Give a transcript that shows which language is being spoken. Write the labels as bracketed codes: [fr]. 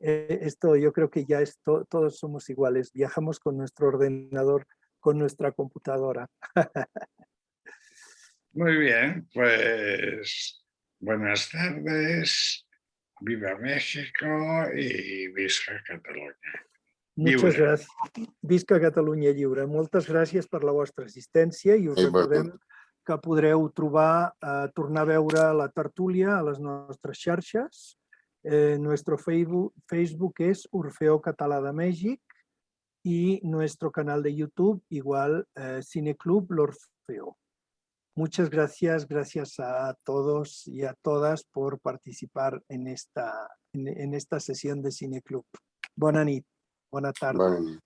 [es] Esto yo creo que ya todos somos iguales. Viajamos con nuestro ordenador, con nuestra computadora. Muy bien, pues buenas tardes, viva México y [ca] visca Catalunya. [es] Muchas [ca] Lliure. gràcies. Visca Catalunya Lliure. Moltes gràcies per la vostra assistència i us recordem que podreu tornar a veure la tertúlia a les nostres xarxes. [es] Nuestro Facebook es Orfeó Català de Méxic y nuestro canal de YouTube igual Cineclub L'Orfeo. Muchas gracias a todos y a todas por participar en esta sesión de Cineclub. [ca] Bona nit, bona tarda.